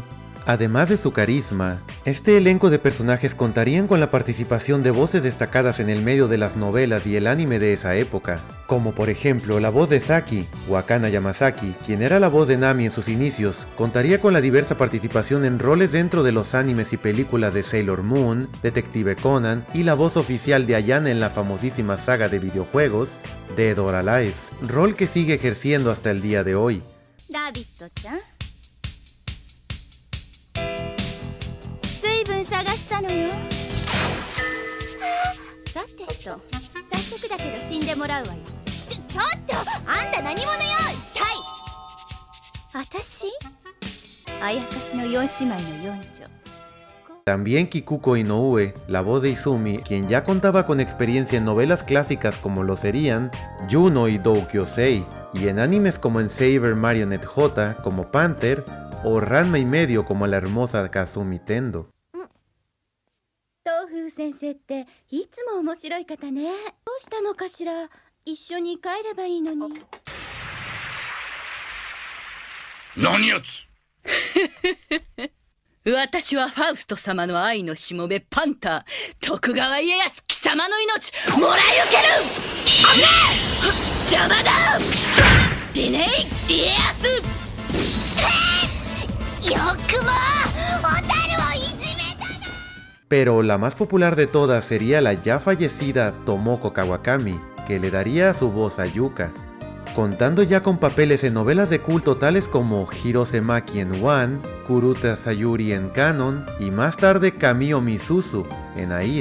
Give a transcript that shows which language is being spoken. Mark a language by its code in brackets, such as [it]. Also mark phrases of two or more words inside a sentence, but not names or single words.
[es] Además de su carisma, este elenco de personajes contarían con la participación de voces destacadas en el medio de las novelas y el anime de esa época, como por ejemplo la voz de Saki, Wakana Yamasaki, quien era la voz de Nami en sus inicios, contaría con la diversa participación en roles dentro de los animes y películas de Sailor Moon, Detective Conan y la voz oficial de Ayane en la famosísima saga de videojuegos Dead or Alive, rol que sigue ejerciendo hasta el día de hoy. [ja] ラビットちゃん、ずいぶん探したのよ。さてと、早速だけど死んでもらうわよ。ちょっと、あんた何者よ、一体。私？あやかしの4姉妹の四女。 [es] También Kikuko Inoue, la voz de Izumi, quien ya contaba con experiencia en novelas clásicas como lo serían Juno y Doukyosei, y en animes como en Saber Marionette J como Panther, o Ranma y medio como la hermosa Kazumi Tendo. [ja] 東風先生っていつも面白い方ね。どうしたのかしら。一緒に帰ればいいのに。何やつ。私はファウスト様の愛のしもべパンター、徳川家康貴様の命もらい受ける。危ねえ、邪魔だ。リネイ家康。よくもおたるをいじめたな。 [es] Pero la más popular de todas sería la ya fallecida Tomoko Kawakami, que le daría su voz a Yuka, contando ya con papeles en novelas de culto tales como Hirose Maki en One, Kuruta Sayuri en Canon y más tarde Kamio Misuzu en Air.